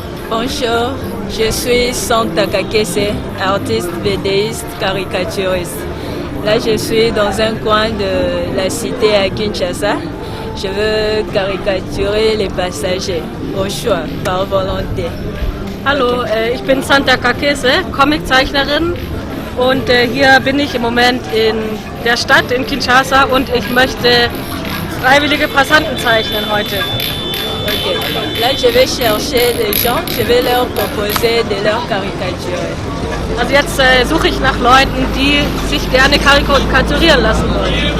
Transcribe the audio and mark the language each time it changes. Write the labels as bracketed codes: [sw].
[fr] Bonjour, je suis Santa Kakese, artiste védéiste caricaturiste. Là, je suis dans un coin de la cité à Kinshasa. Je veux caricaturer les passagers, au choix, par volonté. [de] Hallo, ich bin Santa Kakese, Comiczeichnerin und hier bin ich im Moment in der Stadt in Kinshasa und ich möchte freiwillige Passanten zeichnen heute. [en] Okay. [fr] Là, je vais chercher des gens, je vais leur proposer de leur caricaturer. [de] Also jetzt suche ich nach Leuten, die sich gerne karikaturieren lassen wollen.